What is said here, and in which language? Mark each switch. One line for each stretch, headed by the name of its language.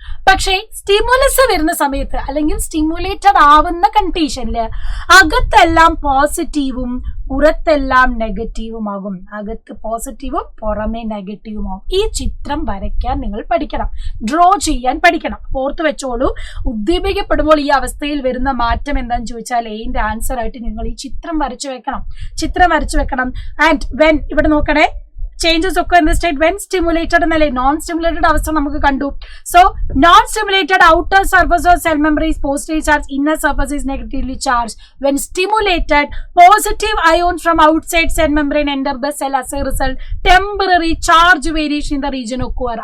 Malayalam: പക്ഷേ സ്റ്റിമുലസ് വരുന്ന സമയത്ത് അല്ലെങ്കിൽ സ്റ്റിമുലേറ്റഡ് ആവുന്ന കണ്ടീഷനില് അകത്തെല്ലാം പോസിറ്റീവും പുറത്തെല്ലാം നെഗറ്റീവും ആകും. അകത്ത് പോസിറ്റീവും പുറമെ നെഗറ്റീവും ആകും. ഈ ചിത്രം വരയ്ക്കാൻ നിങ്ങൾ പഠിക്കണം, ഡ്രോ ചെയ്യാൻ പഠിക്കണം. ഓർത്ത് വെച്ചോളൂ, ഉദ്ദീപിക്കപ്പെടുമ്പോൾ ഈ അവസ്ഥയിൽ വരുന്ന മാറ്റം എന്താണെന്ന് ചോദിച്ചാൽ എന്റെ ആൻസർ ആയിട്ട് നിങ്ങൾ ഈ ചിത്രം വരച്ചു വെക്കണം.
English: and when
Malayalam: ഇവിടെ നോക്കണേ,
English: changes occur in the state when stimulated
Malayalam: എന്നല്ലേ.
English: non stimulated
Malayalam: അവസ്ഥ നമുക്ക് കണ്ടു.
English: So non stimulated outer surface of cell membrane is positively charged, inner surface is negatively charged. When stimulated, positive ions from outside cell membrane enter the cell. As a result, temporary charge variation in the region occur.